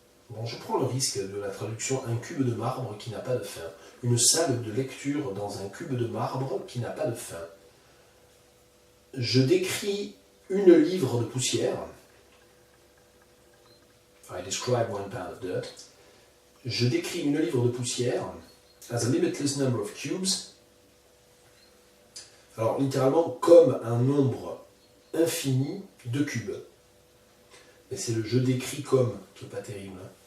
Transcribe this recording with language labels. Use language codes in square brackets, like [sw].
[fr] Bon, je prends le risque de la traduction un cube de marbre qui n'a pas de fin. Une salle de lecture dans un cube de marbre qui n'a pas de fin. Je décris une livre de poussière. [en] I describe 1 pound of dirt. [fr] Je décris une livre de poussière [en] as a limitless number of cubes. [fr] Alors, littéralement, comme un nombre infini de cubes. Et c'est le je décris comme qui n'est pas terrible.